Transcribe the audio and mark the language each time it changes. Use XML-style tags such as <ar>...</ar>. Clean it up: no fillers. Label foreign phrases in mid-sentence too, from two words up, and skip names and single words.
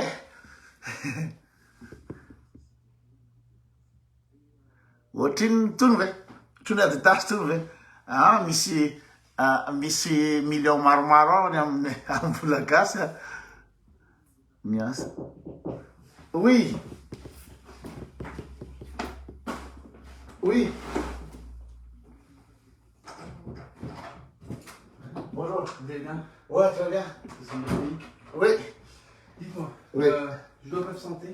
<mg>ohatriny tony ve otriny Adidas tony ve misy million maromaro ao any amin'ny vola gasy miasa</mg> <fr>oui bonjour, vous allez bien? Ouais, très bien. Oui. Dites-moi, oui. Je dois m'absenter.</fr>